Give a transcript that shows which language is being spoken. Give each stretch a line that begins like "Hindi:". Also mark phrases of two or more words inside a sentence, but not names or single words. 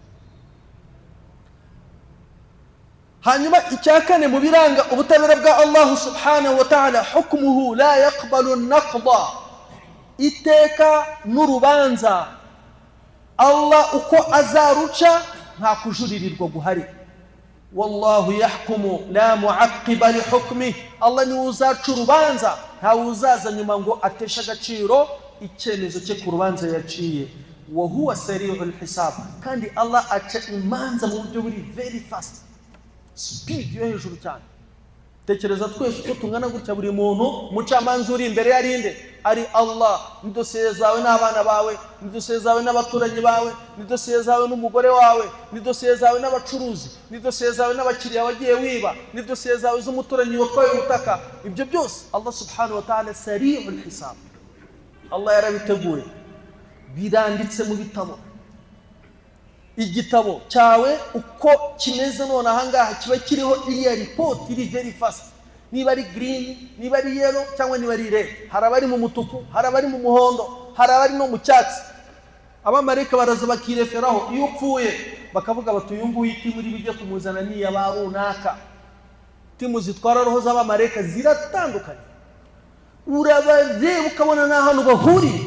Kinyarwanda: Hanyuma icya kane mu biranga ubutabera bwa Allah
Arabic: سبحانه وتعالى, حكمه لا يقبل النقض,
Kinyarwanda: iteka n'urubanza Allah uko azaruca nta kujuririrwa guhari.
Arabic: والله يحكم لا معقب لحكمه,
Kinyarwanda: Allah ni uzaca urubanza, nta uzaza nyuma ngo atesha agaciro icyemezo cye ku rubanza yaciye.
Arabic: وهو سريع الحساب,
Kinyarwanda: kandi Allah aca imanza mu buryo buri
English: very fast,
Kinyarwanda: speed yo hejuru cyane. Tekereza twese uko tungana gutya, buri muntu mucamanza uri imbere yarinde ari Allah. Ni dosiye zawe n'abana bawe, ni dosiye zawe n'abaturanyi bawe, ni dosiye zawe n'umugore wawe, ni dosiye zawe n'abacuruzi, ni dosiye zawe n'abakiriya wagiye wiba, ni dosiye zawe z'umuturanyi watwaye ubutaka. Ibyo byose Allah
Arabic: سبحانه وتعالى سريع الحساب,
Kinyarwanda: Allah yarabiteguye, biranditse mu bitabo. Igitabo cyawe uko kimeze none ahangaha kiba kiriho iriya report iri
English: very fast,
Kinyarwanda: niba ari green, niba ari yellow, cyangwa niba ari red. Hari abari mu mutuku, hari abari mu muhondo, hari abari no mu cyatsi. Abamarayika baraza bakireferaho. Iyo upfuye bakavuga bati uyu nguyu iti muri bijye kumuzana ni yabarunaka. Timu zitwara roho z'abamarayika ziratandukanye, urabareba ukabona n'ahantu bahuriye.